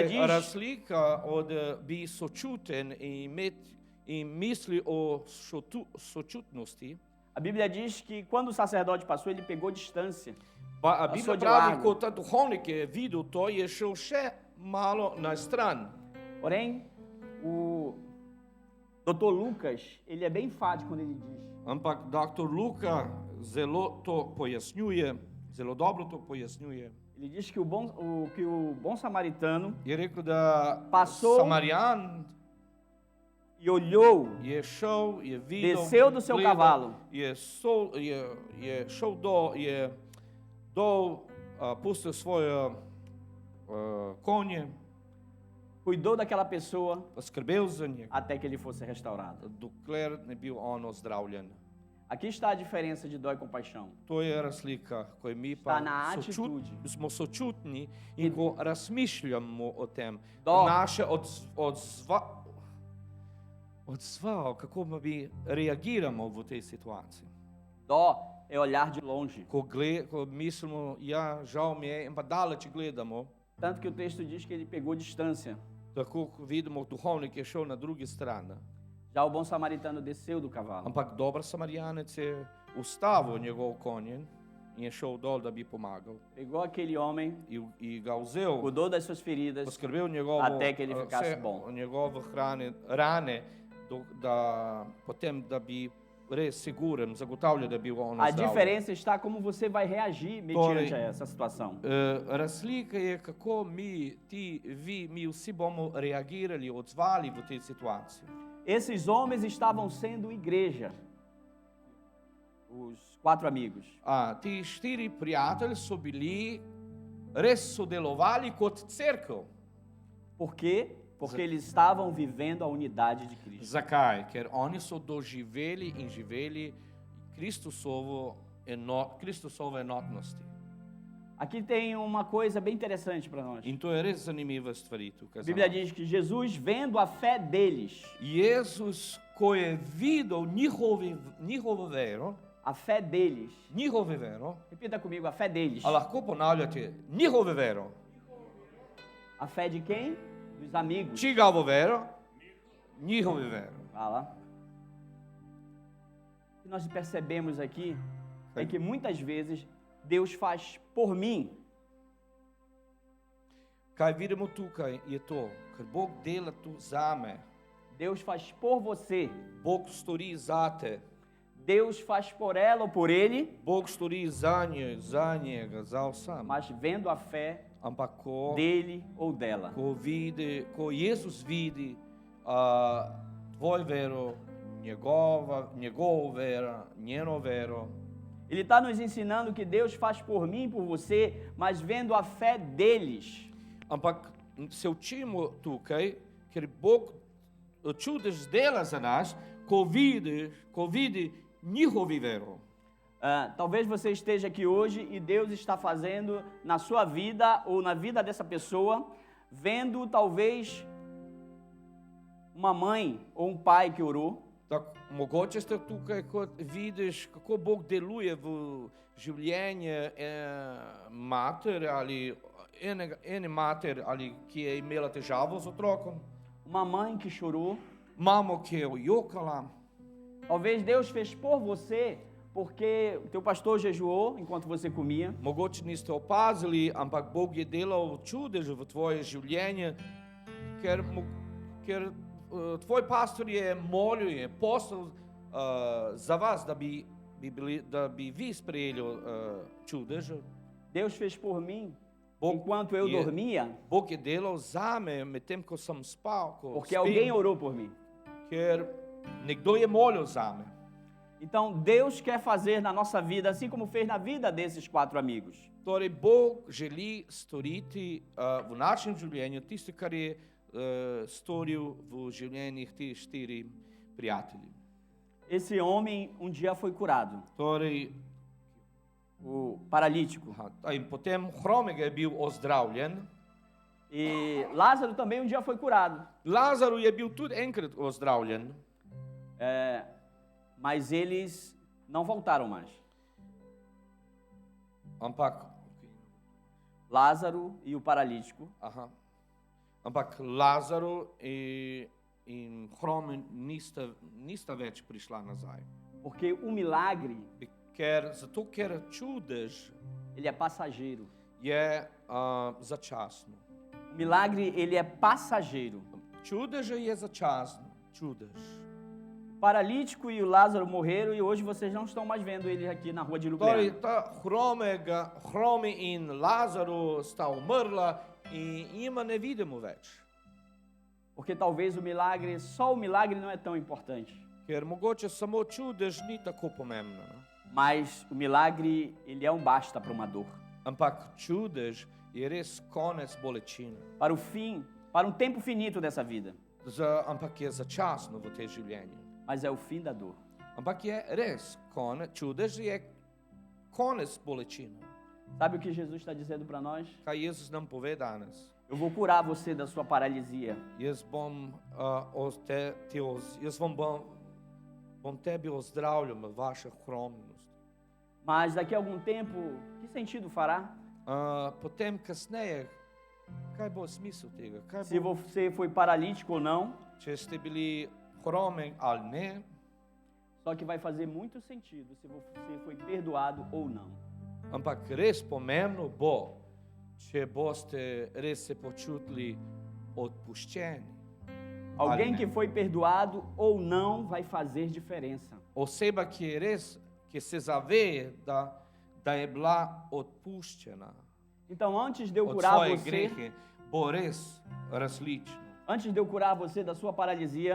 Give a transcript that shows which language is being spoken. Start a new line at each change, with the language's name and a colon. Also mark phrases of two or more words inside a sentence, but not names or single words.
Slovenian: Torej,
Portuguese: diz
Slovenian: razlika od biti sočuten in misli o sočutnosti.
Portuguese: A Bíblia diz que quando o sacerdote passou, ele pegou distância.
Slovenian: Pa, a
Portuguese: Passou
Slovenian: Biblia
Portuguese: de
Slovenian: pravi,
Portuguese: largo.
Slovenian: ko ta duhovnik je videl to, je šel še malo na stran.
Portuguese: Porém, o Dr. Lucas, ele é bem enfático quando ele diz:
Slovenian: Ampak dr. Luka zelo to pojasnjuje, zelo dobro to pojasnjuje.
Portuguese: ele diz que o bom samaritano
Slovenian: Je rekel, da
Portuguese: Passou.
Slovenian: Samarijan
Portuguese: e olhou,
Slovenian: je šel, je videl,
Portuguese: desceu do seu
Slovenian: gledal,
Portuguese: cavalo,
Slovenian: je šel pustil svoje konje,
Portuguese: cuidou daquela pessoa
Slovenian: skrbel za njega,
Portuguese: até que ele fosse restaurado.
Slovenian: dokler ne bil on ozdravljen.
Portuguese: Aqui está a diferença de dó e compaixão.
Slovenian: To je razlika, ko mi Sta pa na attitudi. smo sočutni in ko razmišljamo o tem.
Portuguese: Do.
Slovenian: Naše odzval, kako mi reagiramo v tej situaciji.
Portuguese: Dó é olhar de longe.
Slovenian: Ko mislimo, ja, žal mi je, in pa daleč gledamo,
Portuguese: Tanto que o texto diz que ele pegou distância.
Slovenian: tako vidimo, duhovnik je šel na drugi strani.
Portuguese: Já o bom samaritano desceu do cavalo.
Slovenian: Ampak dober Samarijanec je ustavil njegov konjen in je šel dol, da bi pomagal.
Portuguese: Pegou aquele homem,
Slovenian: In ga vzel,
Portuguese: cuidou das suas feridas,
Slovenian: poskrbel njegovo,
Portuguese: até que ele ficasse
Slovenian: vse
Portuguese: bom.
Slovenian: njegove rane, potem, da bi res siguren, zagotavljal, da bi on
Portuguese: A
Slovenian: zdravljen.
Portuguese: diferença está como você vai reagir mediante a essa situação.
Slovenian: Razlika je, kako mi, ti, vi, mi vsi bomo reagirali, odzvali v tej situaciji.
Portuguese: Esses homens estavam sendo igreja. Os 4 amigos.
Slovenian: Ti 4 prijatelji so bili, res sodelovali kot cerkev.
Portuguese: Por quê? Porque eles estavam vivendo a unidade de Cristo.
Slovenian: Zakaj? Ker oni so doživeli in živeli Kristusovo enotnosti.
Portuguese: Aqui tem uma coisa bem interessante para nós.
Slovenian: In to je res zanimiva stvar tukaj.
Portuguese: A Bíblia diz que Jesus, vendo a fé deles,
Slovenian: Jezus, ko je videl njihovo vero,
Portuguese: a fé deles, repita comigo, a fé deles.
Slovenian: a lahko ponavljate, njihovo vero.
Portuguese: A fé de quem? Dos amigos.
Slovenian: Čigavo vero? Njihovo vero.
Portuguese: Fala. O que nós percebemos aqui é que muitas vezes Deus faz por mim
Slovenian: Kaj vidimo tukaj je to, ker Bog dela tu zame,
Portuguese: Deus faz por você,
Slovenian: Bog stori zate,
Portuguese: Deus faz por ela ou por ele,
Slovenian: Bog stori za njega, za vsem.
Portuguese: mas vendo a fé
Slovenian: Ampak
Portuguese: dele ou dela.
Slovenian: ko Jezus vidi tvoj vero, njegovo vero, njeno vero,
Portuguese: Ele está nos ensinando que Deus faz por mim e por você, mas vendo a fé deles.
Slovenian: ampak se učimo tukaj, ker Bog čudež dela za nas, ko vidi njihovi vero.
Portuguese: Talvez você esteja aqui hoje e Deus está fazendo na sua vida ou na vida dessa pessoa, vendo talvez uma mãe ou um pai que orou,
Slovenian: Tako, mogoče ste tukaj, kot vidiš, kako Bog deluje v življenje mater ali ene mater, ali ki je imela težavo z otrokom,
Portuguese: uma mãe que chorou.
Slovenian: mamo, ki je jokala.
Portuguese: Talvez Deus fez por você porque o teu pastor jejuou enquanto você comia.
Slovenian: Mogoče niste opazili, ampak Bog je delal čudež v tvoje življenje, ker tvoj pastor je molil, je postal za vas, da bi vi sprejeli čudež.
Portuguese: Deus fez por mim
Slovenian: Bog
Portuguese: enquanto eu dormia,
Slovenian: Bog je delal zame medtem, ko sem spal,
Portuguese: porque alguém orou por mim.
Slovenian: ker nekdo je molil zame.
Portuguese: Então Deus quer fazer na nossa vida, assim como fez na vida desses 4 amigos.
Slovenian: Torej, Bog želi storiti v našem življenju tisto, kar je storil v življenjih teh 4 prijatelji.
Portuguese: Esse homem um dia foi curado,
Slovenian: Torej,
Portuguese: o paralítico.
Slovenian: in potem Hromega je bil ozdravljen,
Portuguese: E Lázaro também um dia foi curado,
Slovenian: Lazaru je bil tudi enkrat ozdravljen,
Portuguese: mas eles não voltaram mais.
Slovenian: ampak,
Portuguese: Lázaro e o paralítico
Slovenian: Lazaru in Hrome nista več prišla nazaj.
Portuguese: porque o milagre,
Slovenian: Zato ker čudež
Portuguese: ele é passageiro.
Slovenian: je začasno.
Portuguese: O milagre, ele é passageiro.
Slovenian: Čudež je začasno, čudež.
Portuguese: O paralítico e o Lázaro morreram e hoje vocês não estão mais vendo ele aqui na rua de
Slovenian: Torej,
Portuguese: Ljubljana.
Slovenian: ta Hrome in Lazaru sta umrla in jima ne vidimo več.
Portuguese: Porque talvez o milagre, só o milagre não é tão importante.
Slovenian: Ker mogoče samo čudež ni tako pomembno.
Portuguese: No? Mas o milagre, ele é um basta para uma dor.
Slovenian: Ampak čudež je res konec bolečine.
Portuguese: Para o fim, para um tempo finito dessa vida.
Slovenian: Ampak je začasno v tej življenju.
Portuguese: Mas é o fim da dor.
Slovenian: Ampak je res, čudež je konec bolečine.
Portuguese: Sabe o que Jesus está dizendo para nós?
Slovenian: Kaj Jezus nam pove danes?
Portuguese: Eu vou curar você da sua paralisia.
Slovenian: Jaz bom tebi ozdravljal vaše hromnost.
Portuguese: Mas daqui a algum tempo, que sentido fará?
Slovenian: Potem kasneje, kaj bo smisel tega? Kaj
Portuguese: Se
Slovenian: bo,
Portuguese: você foi paralítico ou não,
Slovenian: če ste bili hromi ali ne?
Portuguese: só que vai fazer muito sentido se você foi perdoado ou não.
Slovenian: Ampak res pomembno bo, če boste res se počutili odpuščeni.
Portuguese: Alguém
Slovenian: Ali
Portuguese: que foi perdoado ou não vai fazer diferença.
Slovenian: Oseba, ki je res, ki se zave, da je bila odpuščena
Portuguese: Então, antes de eu
Slovenian: od
Portuguese: curar
Slovenian: svoje
Portuguese: você,
Slovenian: grehe, bo res različno.
Portuguese: antes de eu curar você da sua paralisia,